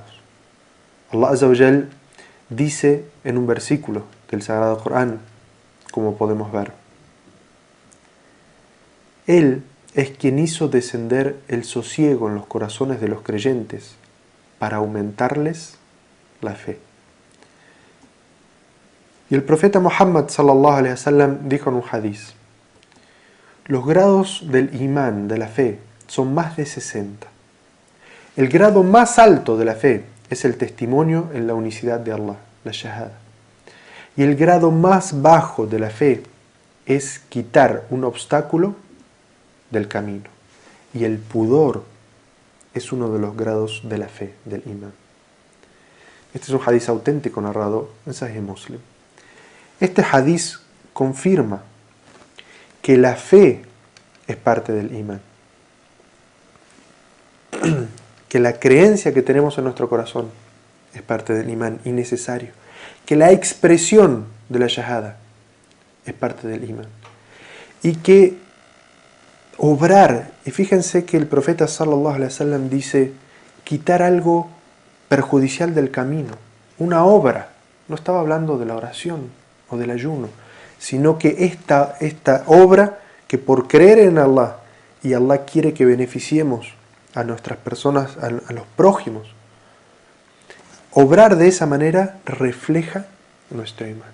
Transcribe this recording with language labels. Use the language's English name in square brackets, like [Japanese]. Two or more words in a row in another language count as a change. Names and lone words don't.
[Spanish] Allah [Arabic] عز وجل [Spanish] dice en un versículo del Sagrado Corán, como podemos ver: Él es quien hizo descender el sosiego en los corazones de los creyentes para aumentarles la fe. Y el profeta Muhammad [Arabic] صلى الله عليه وسلم [Spanish] dijo en un hadiz: los grados del imán, de la fe, son más de 60. El grado más alto de la fe es el testimonio en la unicidad de Allah, la shahada. Y el grado más bajo de la fe es quitar un obstáculo del camino. Y el pudor es uno de los grados de la fe, del imán. Este es un hadiz auténtico narrado en Sahih Muslim. Este hadiz confirma que la fe es parte del imán. Que la creencia que tenemos en nuestro corazón es parte del imán y necesario. Que la expresión de la shahada es parte del imán. Y que obrar, y fíjense que el profeta [Arabic] صلى الله عليه وسلم [Spanish] dice quitar algo perjudicial del camino, una obra. No estaba hablando de la oración o del ayuno, sino que esta obra que por creer en Allah, y Allah quiere que beneficiemos a nuestras personas, a los prójimos, obrar de esa manera refleja nuestro imán.